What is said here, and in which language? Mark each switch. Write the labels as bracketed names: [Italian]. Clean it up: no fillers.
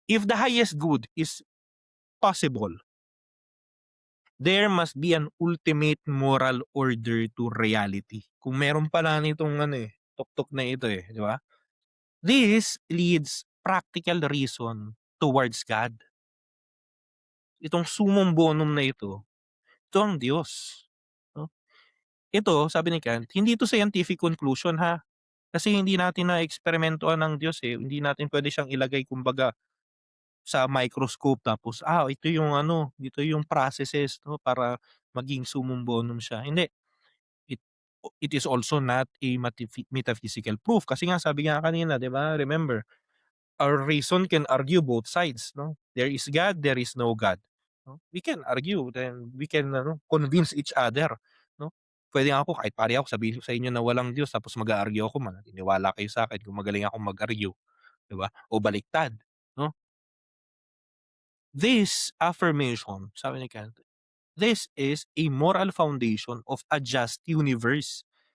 [English] If the highest good is possible, there must be an ultimate moral order to reality. [Filipino] Kung meron pala nitong tuktok na ito, eh, di ba? [English] This leads practical reason towards God. [Filipino] Itong summum bonum na ito ang Diyos, 'no? Ito, sabi ni Kant, hindi ito scientific conclusion, ha. Kasi hindi natin naeksperimentuhan ng Diyos, eh, hindi natin puwede siyang ilagay kumbaga sa microscope tapos, ito yung processes, 'no, para maging summum bonum siya, hindi. [English] It it is also not a metaphysical proof [Filipino] kasi nga sabi nga kanina, 'di ba, [English] remember, our reason can argue both sides, 'no. There is God, there is no God, 'no. We can argue, then we can convince each other, 'no. [Filipino] Puwede nga ako kahit pare ako sabihin ko sa inyo na walang Diyos tapos mag-a-argue ako, maniniwala kayo sa'kin kung magaling akong mag-argue, 'di ba, o baliktad, 'no. [English] This affirmation, [Filipino] sabi ni Kant, [English] this is a moral foundation of a just universe.